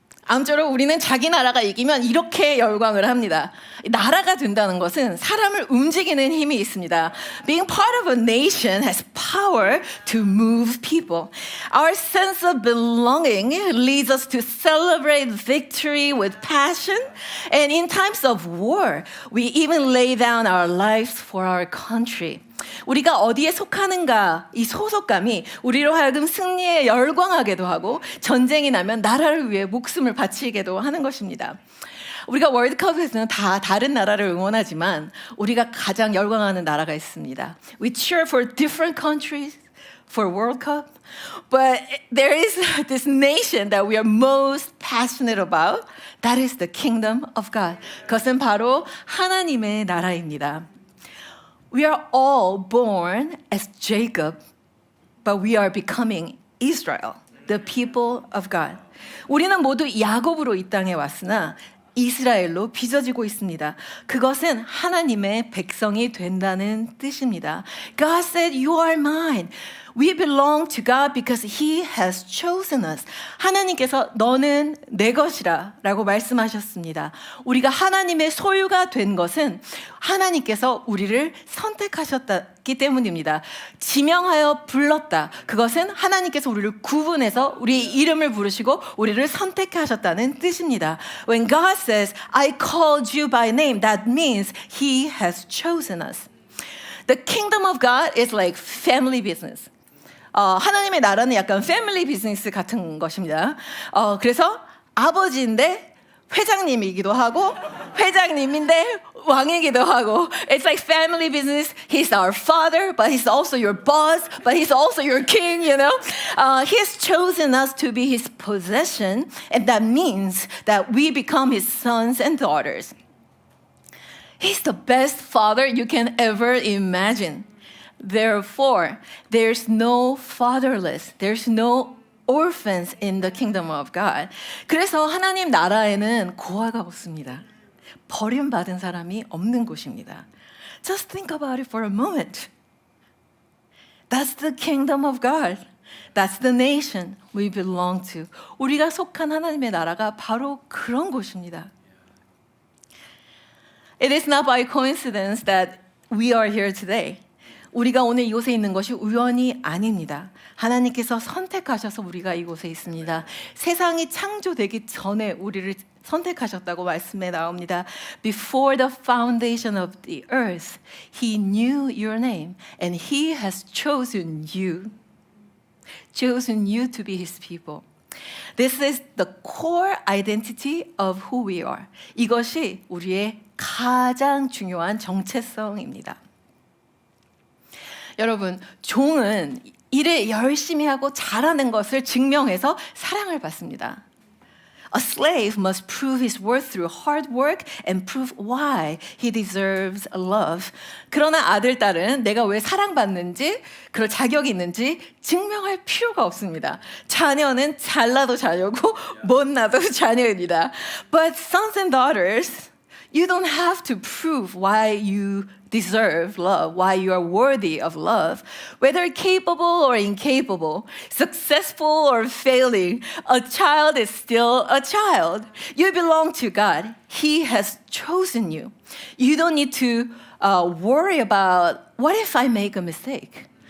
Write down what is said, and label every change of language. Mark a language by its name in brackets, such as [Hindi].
[Korean] 아무쪼록 우리는 자기 나라가 이기면 이렇게 열광을 합니다. 나라가 된다는 것은 사람을 움직이는 힘이 있습니다. [English] Being part of a nation has power to move people. Our sense of belonging leads us to celebrate victory with passion. And in times of war, we even lay down our lives for our country. [Korean] 우리가 어디에 속하는가 이 소속감이 우리로 하여금 승리에 열광하게도 하고 전쟁이 나면 나라를 위해 목숨을 바치게도 하는 것입니다. 우리가 월드컵에서는 다 다른 나라를 응원하지만 우리가 가장 열광하는 나라가 있습니다. [English] We cheer for different countries for World Cup, but there is this nation that we are most passionate about. That is the kingdom of God. [Korean] 그것은 바로 하나님의 나라입니다. [English] We are all born as Jacob, but we are becoming Israel, the people of God. [Korean] 우리는 모두 야곱으로 이 땅에 왔으나 이스라엘로 빚어지고 있습니다. 그것은 하나님의 백성이 된다는 뜻입니다. [English] God said, "You are mine." We belong to God because He has chosen us. [Korean] 하나님께서 너는 내 것이라 라고 말씀하셨습니다. 우리가 하나님의 소유가 된 것은 하나님께서 우리를 선택하셨기 때문입니다. 지명하여 불렀다. 그것은 하나님께서 우리를 구분해서 우리의 이름을 부르시고 우리를 선택하셨다는 뜻입니다. [English] When God says, I called you by name, that means He has chosen us. The kingdom of God is like family business. [Korean] 하나님의 나라는 약간 패밀리 비즈니스 같은 것입니다. 그래서 아버지인데 회장님이기도 하고 회장님인데 왕이기도 하고 It's like family business. [English] He's our father, but he's also your boss, but he's also your king, you know. He's chosen us to be his possession, and that means that we become his sons and daughters. He's the best father you can ever imagine. Therefore, there's no fatherless, there's no orphans in the kingdom of God. [Korean] 그래서 하나님 나라에는 고아가 없습니다. 버림받은 사람이 없는 곳입니다. [English] Just think about it for a moment. That's the kingdom of God. That's the nation we belong to. [Korean] 우리가 속한 하나님의 나라가 바로 그런 곳입니다. [English] It is not by coincidence that we are here today. [Korean] 우리가 오늘 이곳에 있는 것이 우연이 아닙니다. 하나님께서 선택하셔서 우리가 이곳에 있습니다. 세상이 창조되기 전에 우리를 선택하셨다고 말씀에 나옵니다. [English] Before the foundation of the earth, He knew your name and He has chosen you to be His people. This is the core identity of who we are. [Korean] 이것이 우리의 가장 중요한 정체성입니다. 여러분, 종은 일을 열심히 하고 잘하는 것을 증명해서 사랑을 받습니다. [English] A slave must prove his worth through hard work and prove why he deserves love. [Korean] 그러나 아들, 딸은 내가 왜 사랑받는지, 그럴 자격이 있는지 증명할 필요가 없습니다. 자녀는 잘나도 자녀고 못나도 자녀입니다. [English] But sons and daughters, you don't have to prove why you deserve love, why you are worthy of love. Whether capable or incapable, successful or failing, a child is still a child. You belong to God. He has chosen you. You don't need to worry about, what if I make a mistake?